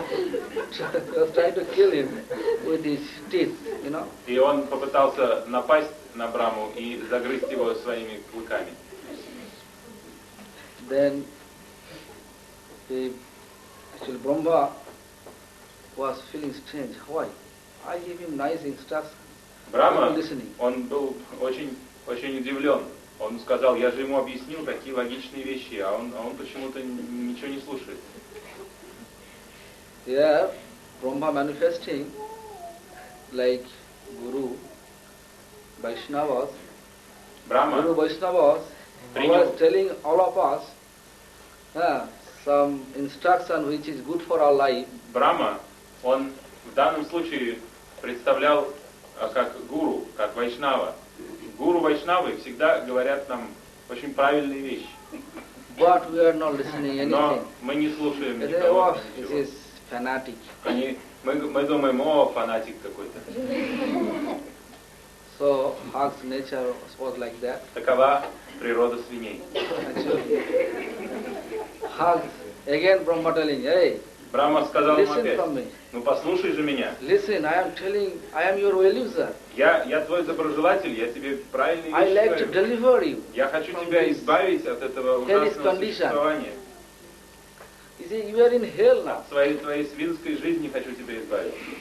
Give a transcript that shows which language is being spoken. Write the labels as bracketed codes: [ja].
[en] He was trying to kill him with his teeth, you know. [ru] И он попытался напасть на Брахму и загрызть его своими клыками. [en] Then he actually Brahma was feeling strange. Why? I gave him nice instructions. [ru] Брахма, он был очень удивлен. Он сказал, я же ему объяснил такие логичные вещи, а он почему-то ничего не слушает. [en] Yeah, Brahma manifesting like Guru Vaishnavas. Brahma. Guru Vaishnavas was telling all of us some instruction which is good for our life. [ru] Brahma, он в данном случае представлял как Гуру, как Вайшнава. Гуру Вайшнавы всегда говорят нам очень правильные вещи. [en] But we are not listening anything. [ru] Но мы не слушаем никого. [en] Fanatic. [ru] Мы думаем, о, фанатик какой-то. [en] So hog's nature was like that. [ru] Такова природа свиней. [en] Hogs, again Brahma telling, hey. [ru] Брахма сказал ему опять, ну послушай же меня. [en] Listen, I am telling, I am your well user. [ru] Я твой доброжелатель, я тебе правильные вещи говорю. [en] I like to deliver you. [ru] Я хочу тебя избавить от этого ужасного существования. [en] You see, you are in hell now. [ru] От твоей свинской жизни хочу тебя избавить.